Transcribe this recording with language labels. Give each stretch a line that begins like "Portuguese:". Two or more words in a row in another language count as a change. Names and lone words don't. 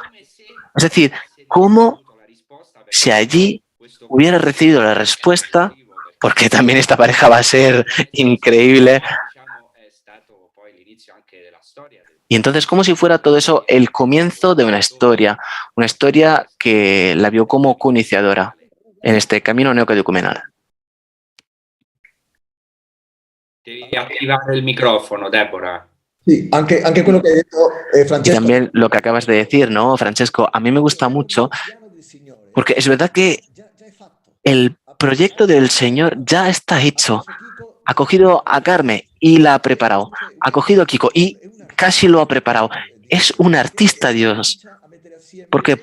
Spanish: Es decir, como si allí hubiera recibido la respuesta, porque también esta pareja va a ser increíble. Y entonces, como si fuera todo eso el comienzo de una historia que la vio como co-iniciadora en este camino neocatecumenal.
Italian: Devi attivare il microfono, Deborah. Sí, anche quello que ha detto Francesco.
Spanish: Y también lo que acabas de decir, ¿no, Francesco? A mí me gusta mucho, porque es verdad que el proyecto del Señor ya está hecho. Ha cogido a Carmen y la ha preparado. Ha cogido a Kiko y casi lo ha preparado. Es un artista, Dios. ¿Por qué?